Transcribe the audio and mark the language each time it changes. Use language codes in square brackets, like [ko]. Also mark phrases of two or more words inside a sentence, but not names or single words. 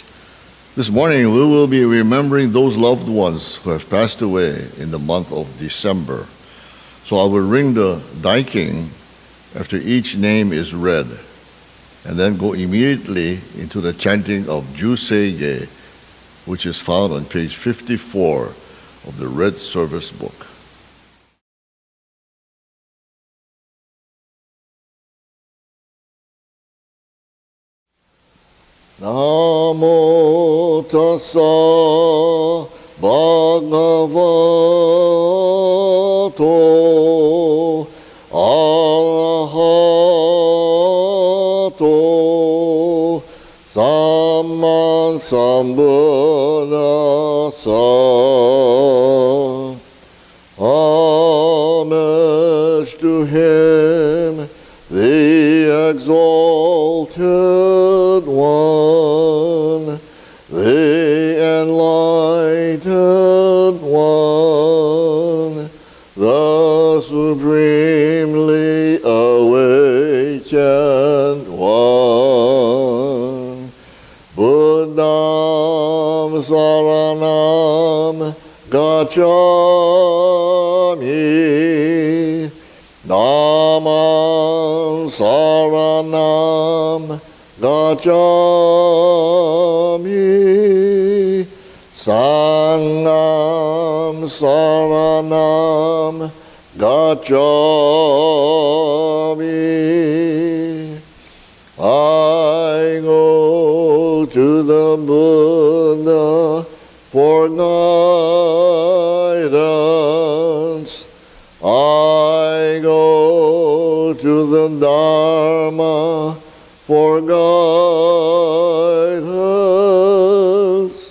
[en] This morning, we will be remembering those loved ones who have passed away in the month of December. So I will ring the Daiking after each name is read, and then go immediately into the chanting of Juseige, which is found on page 54 of the Red Service book. [pi] Namo tassa bhagavato arahato samma sambuddhassa. [en] Homage to him, the exalted one, the enlightened one, the supremely awakened one. [pi] Buddham saranam gacchami, Dhammam saranam gacchami, Sangham saranam gacchami. [en] I go to the Buddha for guidance. I go to the Dharma for guidance.